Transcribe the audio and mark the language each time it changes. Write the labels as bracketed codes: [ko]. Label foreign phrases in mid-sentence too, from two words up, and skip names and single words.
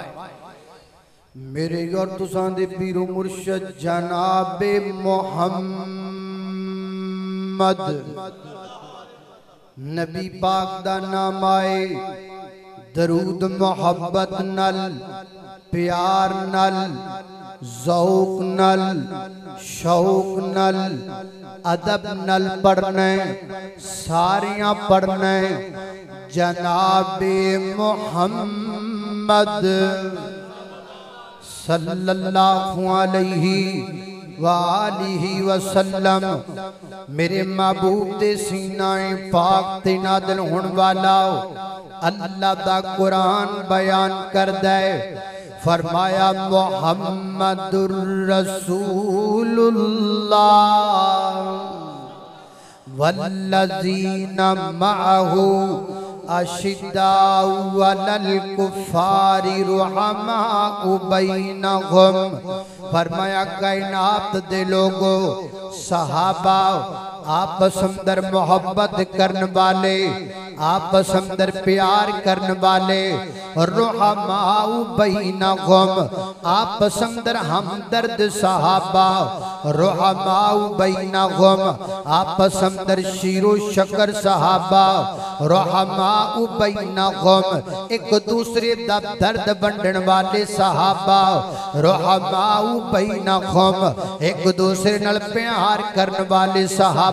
[pa] میرے اور تُساں دے پیرو مرشد جنابِ محمد نبی پاک دا نام آئے، درود محبت نال، پیار نال، ذوق نال، شوق نال، ادب نال پڑھنے، ساریاں پڑھنے. [ar] جنابِ محمد صلى الله عليه وآله وسلم. [pa] میرے محبوب دے سینۂ پاک تے نازل ہون والا اللہ دا قرآن بیان کردا ہے. [ar] فرمایا محمد رسول الله والذين معه أشداء على الكفار رحماء بينهم. [pa] فرمایا کائنات دے لوکو صحابہ آپس اندر محبت کرنے والے، آپس اندر پیار کرنے والے, [ar] رحماء بينهم [pa] آپس اندر ہمدرد صحابہ, [ar] رحماء بينهم [pa] آپس اندر شیر و شکر صحابہ, [ar] رحماء بينهم [pa] اک دوجے دا درد ونڈن والے صحابہ, [ar] رحماء بينهم [pa] اک دوجے نال پیار کرنے والے صحابہ.